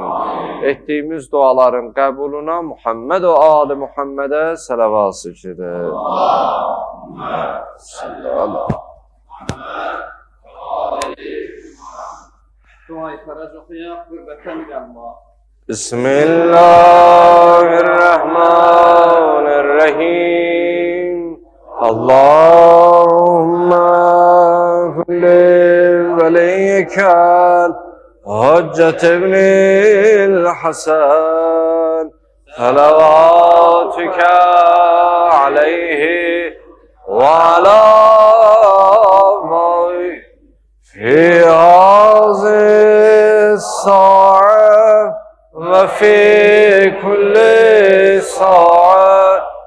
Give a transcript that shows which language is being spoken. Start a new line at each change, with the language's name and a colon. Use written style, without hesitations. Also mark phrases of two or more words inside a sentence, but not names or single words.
Azerbaijani: Etdiyimiz duaların qəbuluna Muhammed və Ali Muhammedə səlavat zikridir. Duayı fərəc oxuyaq, qürbətən gəlmə.
Arabic: Bismillahirrahmanirrahim. اللهم كن لوليك الحجة ابن الحسن صلواتك عليه وعلى في هذه الساعة وفي كل ساعة